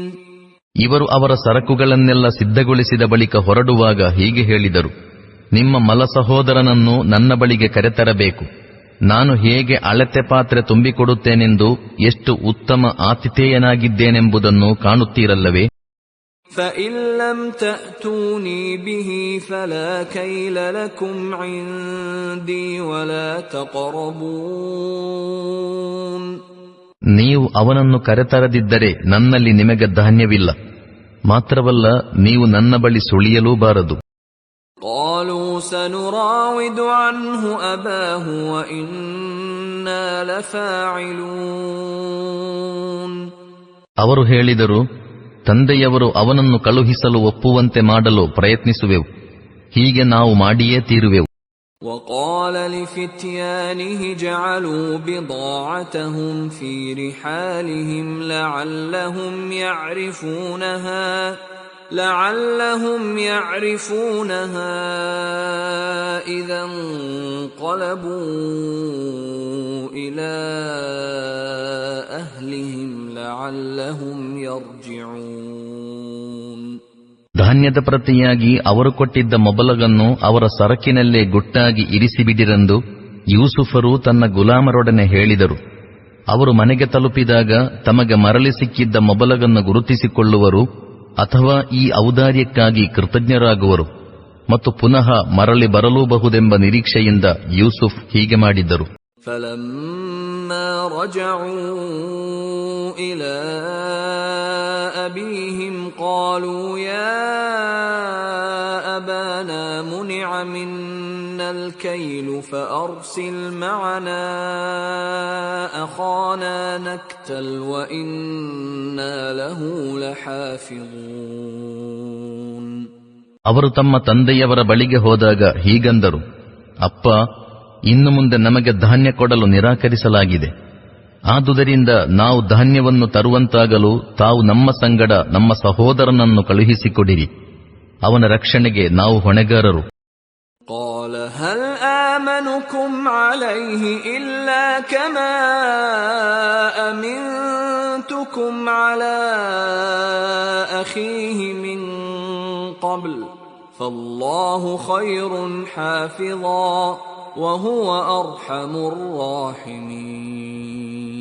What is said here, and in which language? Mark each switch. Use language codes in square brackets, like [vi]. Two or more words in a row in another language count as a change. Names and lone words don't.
[kn] ಇವರು ಅವರ ಸರಕುಗಳನ್ನೆಲ್ಲ ಸಿದ್ಧಗೊಳಿಸಿದ ಬಳಿಕ ಹೊರಡುವಾಗ ಹೀಗೆ ಹೇಳಿದರು, ನಿಮ್ಮ ಮಲ ಸಹೋದರನನ್ನು ನನ್ನ ಬಳಿಗೆ ಕರೆತರಬೇಕು. ನಾನು ಹೇಗೆ ಅಳತೆ ಪಾತ್ರೆ ತುಂಬಿಕೊಡುತ್ತೇನೆಂದು, ಎಷ್ಟು ಉತ್ತಮ ಆತಿಥೇಯನಾಗಿದ್ದೇನೆಂಬುದನ್ನು ಕಾಣುತ್ತೀರಲ್ಲವೇ. [ar] فَإِن لَّمْ تَأْتُونِي بِهِ فَلَا كَيْلَ لَكُمْ عِندِي وَلَا تَقْرَبُونَ. [kn] ನೀವು ಅವನನ್ನು ಕರೆತರದಿದ್ದರೆ ನನ್ನಲ್ಲಿ ನಿಮಗೆ ಧಾನ್ಯವಿಲ್ಲ, ಮಾತ್ರವಲ್ಲ ನೀವು ನನ್ನ ಬಳಿ ಸುಳಿಯಲೂಬಾರದು. [ar] قالوا سنراود عنه أباه وإنا لفاعلون. [kn] ಅವರು ಹೇಳಿದರು, ತಂದೆಯವರು ಅವನನ್ನು ಕಳುಹಿಸಲು ಒಪ್ಪುವಂತೆ ಮಾಡಲು ಪ್ರಯತ್ನಿಸುವೆವು, ಹೀಗೆ ನಾವು ಮಾಡಿಯೇ ತೀರುವೆವು. [ar] وقال لفتيانه جعلوا بضاعتهم في رحالهم لعلهم يعرفونها إذا انقلبوا إلى أهلهم لعلهم يرجعون. [kn] ಧಾನ್ಯದ ಪ್ರತಿಯಾಗಿ ಅವರು ಕೊಟ್ಟಿದ್ದ ಮೊಬಲಗನ್ನು ಅವರ ಸರಕಿನಲ್ಲೇ ಗುಟ್ಟಾಗಿ ಇರಿಸಿಬಿಡಿರೆಂದು ಯೂಸುಫರು ತನ್ನ ಗುಲಾಮರೊಡನೆ ಹೇಳಿದರು. ಅವರು ಮನೆಗೆ ತಲುಪಿದಾಗ ತಮಗೆ ಮರಳಿ ಸಿಕ್ಕಿದ್ದ ಮೊಬಲಗನ್ನು ಗುರುತಿಸಿಕೊಳ್ಳುವರು ಅಥವಾ ಈ ಔದಾರ್ಯಕ್ಕಾಗಿ ಕೃತಜ್ಞರಾಗುವರು ಮತ್ತು ಪುನಃ ಮರಳಿ ಬರಲೂಬಹುದೆಂಬ ನಿರೀಕ್ಷೆಯಿಂದ ಯೂಸುಫ್ ಹೀಗೆ ಮಾಡಿದ್ದರು. [ar] فَلَمَّا رَجَعُوا إِلَى أَبِيهِمْ قَالُوا يَا أَبَانَا مُنِعَ مِنَّا الْكَيْلُ فَأَرْسِلْ مَعَنَا أَخَانَا نَكْتَلْ وَإِنَّا لَهُ لَحَافِظُونَ. [kn] ಅವರು ತಮ್ಮ ತಂದೆಯವರ ಬಳಿಗೆ ಹೋದಾಗ ಹೀಗಂದರು, ಅಪ್ಪ, ಇನ್ನು ಮುಂದೆ ನಮಗೆ ಧಾನ್ಯ ಕೊಡಲು ನಿರಾಕರಿಸಲಾಗಿದೆ. ಆದುದರಿಂದ ನಾವು ಧಾನ್ಯವನ್ನು ತರುವಂತಾಗಲು ತಾವು ನಮ್ಮ ಸಂಗಡ ನಮ್ಮ ಸಹೋದರನನ್ನು ಕಳುಹಿಸಿಕೊಡಿರಿ. ಅವನ ರಕ್ಷಣೆಗೆ ನಾವು ಹೊಣೆಗಾರರು. [ar] قال هل آمنكم عليه إلا كما أمنتكم على أخيه من قبل فالله خير حافظا وهو أرحم الراحمين.